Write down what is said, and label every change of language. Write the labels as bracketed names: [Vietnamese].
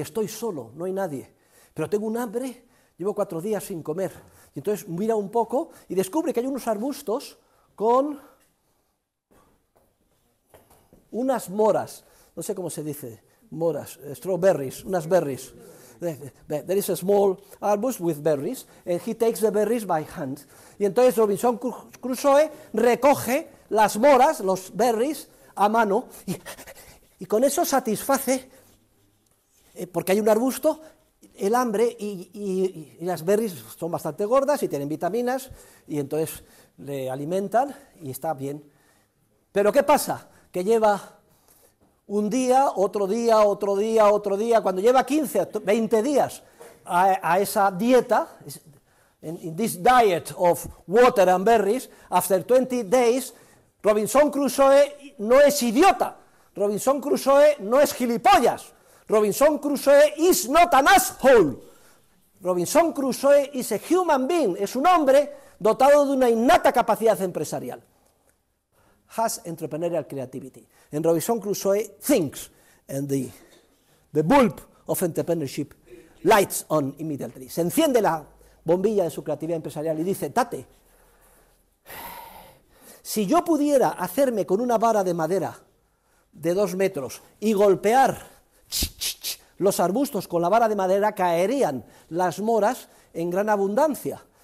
[Spanish] Estoy solo, no hay nadie, pero tengo un hambre, llevo 4 días sin comer, y entonces mira un poco y descubre que hay unos arbustos con unas moras, no sé cómo se dice, moras, strawberries, unas berries. [English] There is a small arbust with berries, and he takes the berries by hand. [Spanish] Y entonces Robinson Crusoe recoge las moras, los berries, a mano, y con eso satisface, porque hay un arbusto, el hambre, y las berries son bastante gordas y tienen vitaminas, y entonces le alimentan y está bien. Pero ¿qué pasa? Que lleva un día, otro día, otro día, otro día, cuando lleva 15, 20 días a esa dieta, [English] in this diet of water and berries, after 20 days, Robinson Crusoe no es idiota, Robinson Crusoe no es gilipollas, Robinson Crusoe is not an asshole, Robinson Crusoe is a human being, [Spanish] es un hombre dotado de una innata capacidad empresarial. [English] Has entrepreneurial creativity. And Robinson Crusoe thinks, and the bulb of entrepreneurship lights on immediately. [Spanish] Se enciende la bombilla de su creatividad empresarial y dice, Tate, si yo pudiera hacerme con una vara de madera de 2 metros y golpear los arbustos con la vara de madera, caerían las moras en gran abundancia.